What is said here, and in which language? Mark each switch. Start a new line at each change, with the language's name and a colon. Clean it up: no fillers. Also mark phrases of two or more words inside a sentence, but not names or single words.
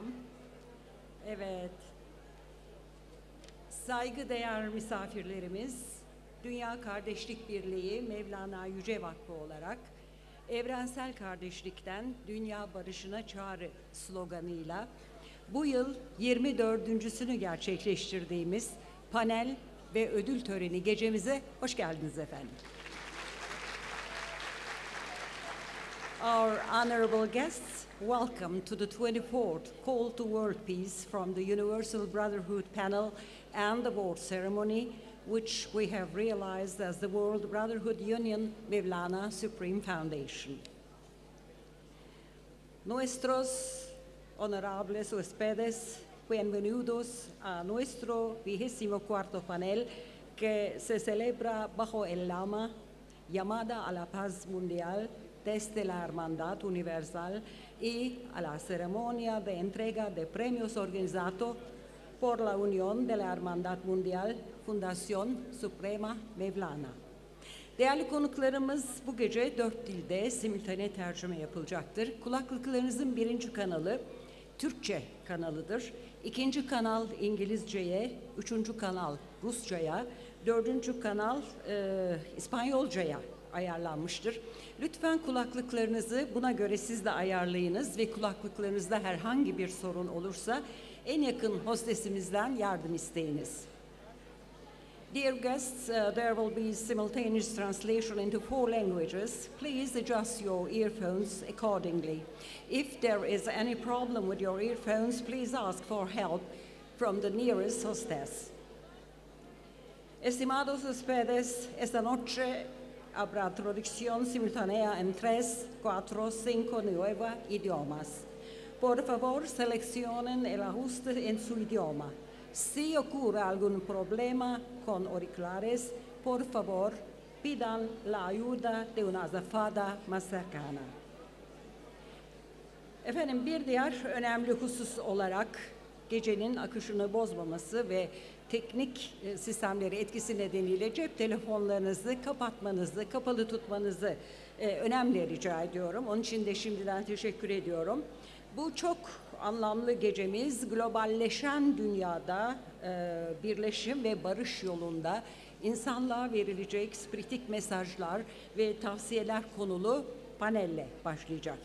Turkish: Evet, saygıdeğer misafirlerimiz, Dünya Kardeşlik Birliği Mevlana Yüce Vakfı olarak evrensel kardeşlikten dünya barışına çağrı sloganıyla bu yıl 24.'sünü gerçekleştirdiğimiz panel ve ödül töreni gecemize hoş geldiniz efendim.
English: Our honorable guests, welcome to the 24th Call to World Peace from the Universal Brotherhood panel and the award ceremony, which we have realized as the World Brotherhood Union Mevlana Supreme Foundation.
Spanish: Nuestros honorables huéspedes, bienvenidos a nuestro 24º panel que se celebra bajo el lema Llamada a la Paz Mundial desde la Hermandad Universal y a la ceremonia de entrega de premios organizado por la Unión de la Hermandad Mundial, Fundación Suprema Mevlana.
Turkish: Değerli konuklarımız, bu gece 4 dilde simultane tercüme yapılacaktır. Kulaklıklarınızın birinci kanalı Türkçe kanalıdır. İkinci kanal İngilizceye, üçüncü kanal Rusçaya, dördüncü kanal İspanyolcaya ayarlanmıştır. Lütfen kulaklıklarınızı buna göre siz de ayarlayınız ve kulaklıklarınızda herhangi bir sorun olursa en yakın hostesimizden yardım isteyiniz.
English: Dear guests, there will be simultaneous translation into 4 languages. Please adjust your earphones accordingly. If there is any problem with your earphones, please ask for help from the nearest hostess.
Spanish: Estimados ustedes, esta noche habrá traducción simultánea en 3, 4, 5 nuevos idiomas. Por favor, seleccionen el ajuste en su idioma. Si ocurre algún problema con auriculares, por favor, pidan la ayuda de una azafata más cercana.
Turkish: Efendim, bir diğer önemli husus olarak gecenin akışını bozmaması ve teknik sistemleri etkisi nedeniyle cep telefonlarınızı kapatmanızı, kapalı tutmanızı önemli rica ediyorum. Onun için de şimdiden teşekkür ediyorum. Bu çok anlamlı gecemiz globalleşen dünyada birleşim ve barış yolunda insanlığa verilecek spiritik mesajlar ve tavsiyeler konulu panelle başlayacak.